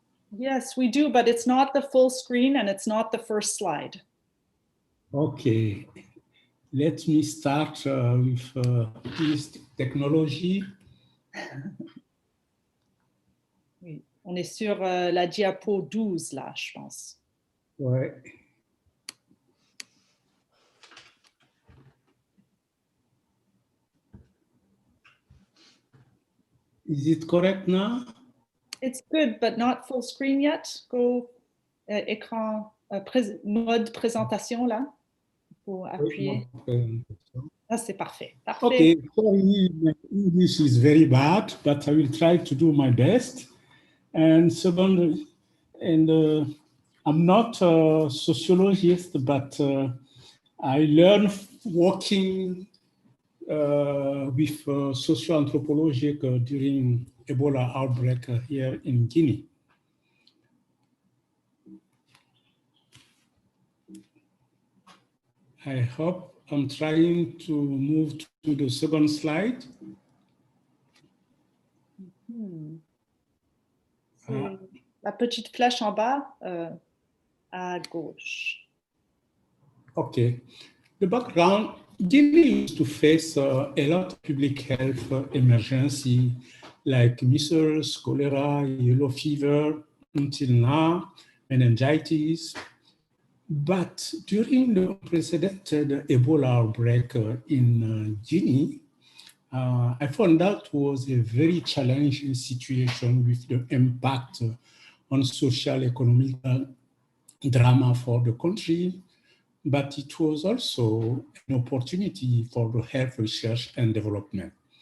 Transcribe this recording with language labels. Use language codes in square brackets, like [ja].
[en] Yes, we do, but it's not the full screen and it's not the first slide. Okay, let me start with this technology. [fr] Oui, on est sur la diapo 12 là, je pense. Ouais. [en] Is it correct now? It's good, but not full screen yet. [fr] Go écran, mode présentation là. Il faut appuyer. Ah, c'est parfait. Parfait. [en] Okay, sorry, my English is very bad, but I will try to do my best. And second, I'm not a sociologist, but I learned working with socio-anthropology during Ebola outbreak here in Guinea. I hope I'm trying to move to the second slide. [fr] La petite flèche en bas à gauche. [en] Okay. The background, Guinea used to face a lot of public health emergency like measles, cholera, yellow fever, until now, meningitis. But during the unprecedented Ebola outbreak in Guinea, I found that was a very challenging situation with the impact on social, economic drama for the country, but it was also an opportunity for the health research and development.